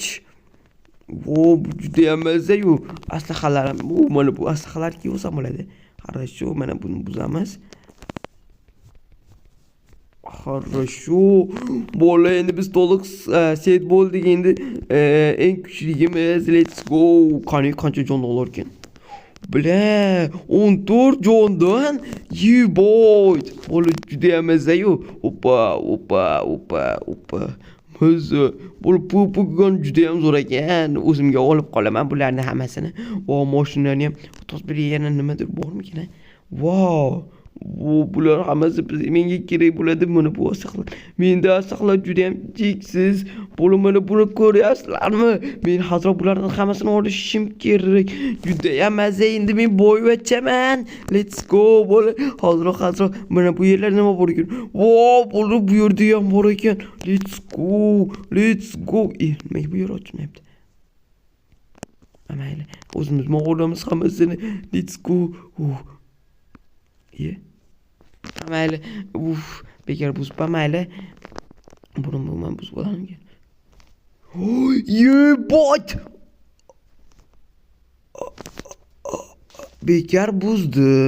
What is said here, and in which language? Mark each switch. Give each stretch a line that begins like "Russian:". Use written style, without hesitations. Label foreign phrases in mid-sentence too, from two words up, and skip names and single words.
Uzbek: Wow, bu juda ham mazza-yu. Aslahalarim. Mana bu aslahalar kiyolsa bo'ladi. Хорошо, mana buni buzamiz. Хорошо. Bola, endi biz to'liq set bo'ldik endi. Eng kuchligimiz.
English: Let's go.
Uzbek: Qancha jon olar ekan? Bile 14 jondan.
English: You boy.
Uzbek: Bola juda ham mazza-yu. Oppa. Mazza. Bola pugan juda ham zo'r ekan. O'zimga olib qolaman bularni hammasini. Va mashinani ham to'sib yana nimadir bormikan? Wow. Bular hammasi menga kerak bo'ladi. Mana bu asaqlar. Menda asaqlar juda ham cheksiz. Mana buni ko'ryapsizlarmi? Men hozir bulardan hammasini olishim kerak. Juda ham mazza. Endi men boyvachaman.
English: Let's go.
Uzbek: Hozir mana bu yerlar nima bor ekan? Wow, bu yerda ham bor ekan.
English: Let's go.
Uzbek: Nima bu yer ochmayapti? Mayli. O'zimiz olamiz hammasini.
English: Let's go.
Uzbek: Mayli. Bekar buzib mayli. Buni men buzib olaman. Bot. Bekar buzdim.